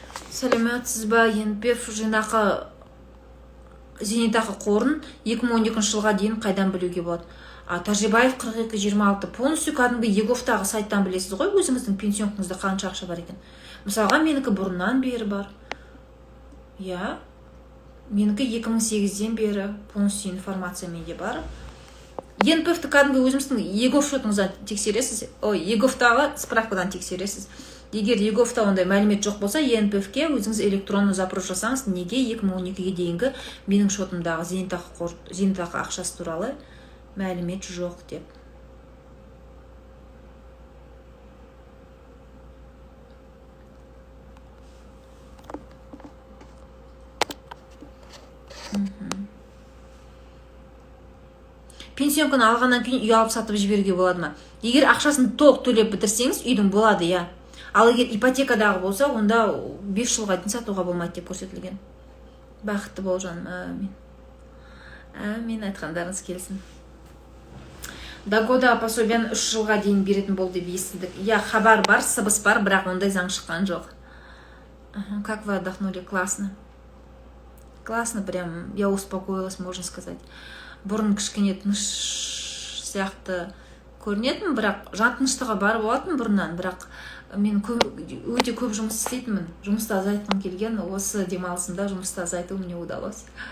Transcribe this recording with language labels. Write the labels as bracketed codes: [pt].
[kk] Сәлеметсіз ба? ЕНПФ жинақы зейнетақы қорын 2012 жылға дейін қайдан білуге болады? Тәжібаев 42-26 [ru] полностью [kk] кәдімгі Еговтағы сайттан білесіз ғой, өзіңіздің пенсионыңызда қанша ақша бар екен. Мысалға, менікі бұрыннан бері бар. Я, менікі 2008-ден бері [ru] полностью [kk] информация менде бар. ЕНПФ-ті кәдімгі өзіміздің Егов шотыңыздан тексересіз, Еговтағы справкадан тексересіз. Егер Еговта ондай мәлімет жоқ болса, ЕНПФ-ке өзіңіз [ru] электронны запрос [kk] жасаңыз, неге 2012-ге дейінгі менің шотымдағы зейнетақы ақшасы туралы мәлімет жоқ деп. Пенсионканы алғаннан кейін үй алып сатып жіберуге болады ма? Егер ақшасын толық төлеп бітірсеңіз, үйдің болады, я. Ал егер ипотекадағы болса, онда 5 жылға дейін сатуға болмайды деп көрсетілген. Бақытты бол жаным, әмин. Әмин, айтқандарыңыз келсін. Догода пособияны 3 жылға дейін беретін болды деп естідік. Хабар бар, сыбыс бар, бірақ ондай заң шыққан жоқ. [ru] Как вы отдохнули? Классно. Классно, прям я успокоилась, можно сказать. [kk] Бұрын кішкене тыныш сияқты көрінетін, бірақ жан тыныштығы бар болатын бұрыннан, бірақ мен өте көп жұмыс істейтінмін. Жұмысты азайтқым келген, осы демалысымда жұмысты азайту [ru] мне удалось.